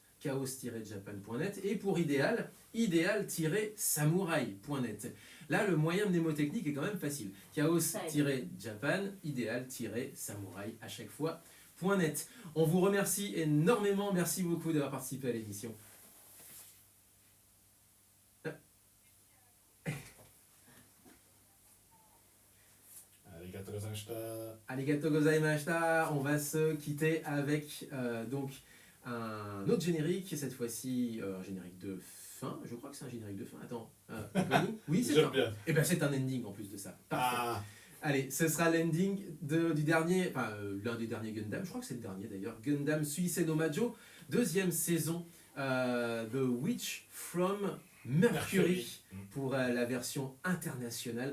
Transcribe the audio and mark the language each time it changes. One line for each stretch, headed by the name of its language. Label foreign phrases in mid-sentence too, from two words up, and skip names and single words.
French: chaos-japan.net. Et pour idéal, idéal-samouraï.net. Là, le moyen mnémotechnique est quand même facile. Chaos-japan, idéal-samouraï à chaque fois. .net. On vous remercie énormément. Merci beaucoup d'avoir participé à l'émission.
Japanese: ありがとうございました.
French: On va se quitter avec donc un autre générique, cette fois-ci un générique de fin. Je crois que c'est un générique de fin. Attends, oui, c'est un. Et c'est un ending en plus de ça. Parfait. Allez, ce sera l'ending du dernier, l'un des derniers Gundam, je crois que c'est le dernier d'ailleurs, Gundam Suisei no Majo, deuxième saison de
English: Witch from Mercury
French: pour la version internationale.